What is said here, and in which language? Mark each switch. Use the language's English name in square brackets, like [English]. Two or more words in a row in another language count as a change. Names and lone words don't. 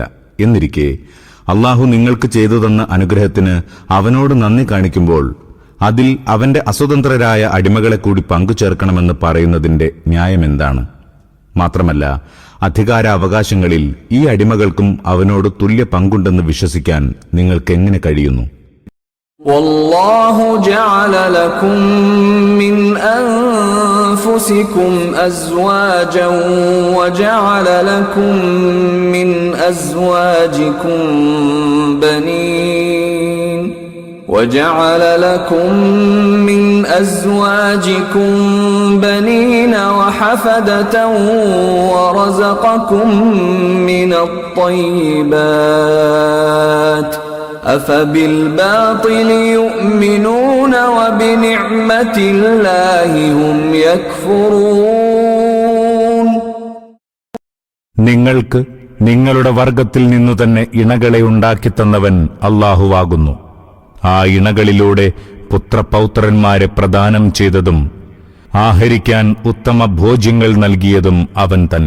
[Malayalam] എന്നിരിക്കെ അല്ലാഹു നിങ്ങൾക്ക് ചെയ്തു തന്ന അനുഗ്രഹത്തിന് അവനോട് നന്ദി കാണിക്കുമ്പോൾ അതിൽ അവന്റെ അസ്വതന്ത്രരായ അടിമകളെ കൂടി പങ്കുചേർക്കണമെന്ന് പറയുന്നതിന്റെ ന്യായമെന്താണ്? മാത്രമല്ല, അധികാരാവകാശങ്ങളിൽ ഈ അടിമകൾക്കും അവനോട് തുല്യ പങ്കുണ്ടെന്ന് വിശ്വസിക്കാൻ നിങ്ങൾക്കെങ്ങനെ കഴിയുന്നു? [Arabic] والله جعل لكم من أنفسكم أزواجا وجعل لكم من أزواجكم بنين وحفدة ورزقكم من الطيبات أفبالباطل يؤمنون وبنعمة الله هم يكفرون. [Malayalam] നിങ്ങൾക്ക് നിങ്ങളുടെ വർഗത്തിൽ നിന്നു തന്നെ ഇണകളെ ഉണ്ടാക്കിത്തന്നവൻ അല്ലാഹുവാകുന്നു. ആ ഇണകളിലൂടെ പുത്രപൗത്രന്മാരെ പ്രദാനം ചെയ്തതും ആഹരിക്കാൻ ഉത്തമ ഭോജ്യങ്ങൾ നൽകിയതും അവൻ തന്നെ.